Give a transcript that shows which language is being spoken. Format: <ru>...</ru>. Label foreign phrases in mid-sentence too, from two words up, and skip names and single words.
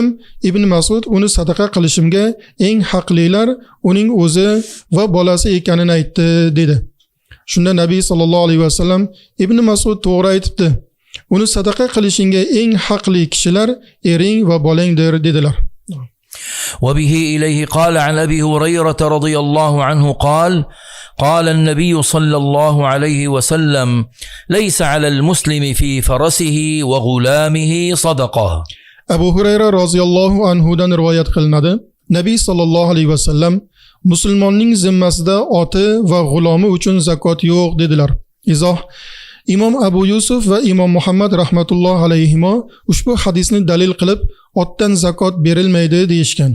<uz>Ibn Mas'ud uni sadaqa qilishimga eng haqlilar uning o'zi va bolasi ekanini aytdi, dedi. Shunda Nabiy</uz> <ar>صلى الله عليه وسلم</ar> <uz>Ibn Mas'ud to'g'ri aytibdi. Uni sadaqa qilishingga eng haqli kishilar ering va bolangdir dedilar.</uz> <ar>وبه إليه قال عن أبي هريرة رضي الله عنه قال قال النبي صلى الله عليه وسلم ليس على المسلم في فرسه وغلامه صدقة.</ar> <uz>Abu Hurayra</uz> <ar>رضي الله عنه دان</ar> <uz>rivoyat qilinadi. Nabiy</uz> <ar>صلى الله عليه وسلم</ar> <uz>musulmonning zimmasida oti va g'ulomi uchun zakot yo'q dedilar. Izoh: imom Abu Yusuf va imom Muhammad</uz> <ar>رحمة الله عليهما</ar> <uz>ushbu hadisni dalil qilib otdan zakot berilmaydi deyishgan.</uz>